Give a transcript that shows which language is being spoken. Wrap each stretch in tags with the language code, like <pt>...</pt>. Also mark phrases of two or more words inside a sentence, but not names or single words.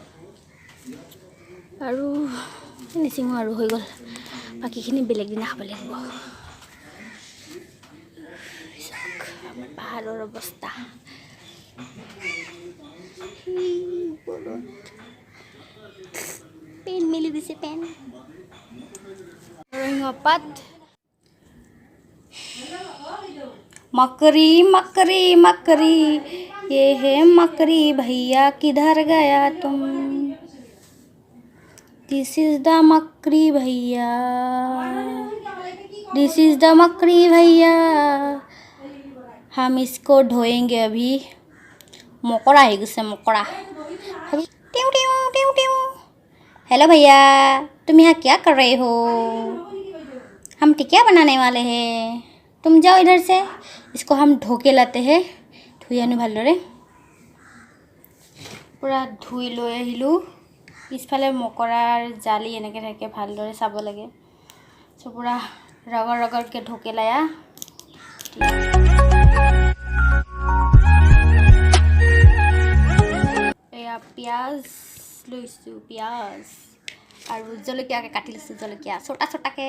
<as>আৰু নিচিঙো আৰু হৈ গ'ল, বাকীখিনি বেলেগ দিনা খাব লাগিব। পাহাৰৰ অৱস্থা পেন মেলি দিছে, পেন। নৰসিংহ পাত।</as> <hi>मकरी मकरी मकरी, ये है मकरी भैया, किधर गया तुम?</hi> <en>this is the</en> <hi>मकरी भैया,</hi> <en>this is the</en> <hi>मकरी भैया। हम इसको ढोएंगे अभी। मकड़ा है गुस्से, मकड़ा। टिऊ टिऊ टिऊ टिऊ। हेलो भैया, तुम यहाँ क्या कर रहे हो? हम टिकिया बनाने वाले हैं, तुम जाओ इधर से। इसको हम धो के लाते हैं।</hi> <as>ধুই আনো ভালদৰে। পুৰা ধুই লৈ আহিলোঁ। পিছফালে মকৰাৰ জালি এনেকৈ থাকে, ভালদৰে চাব লাগে। চ' পুৰা ৰগৰ ৰগৰকৈ ঢোকে লায়া। এয়া পিঁয়াজ লৈছোঁ, পিঁয়াজ আৰু জলকীয়াকৈ কাটি লৈছোঁ, জলকীয়া ছোটা ছোটাকৈ।</as>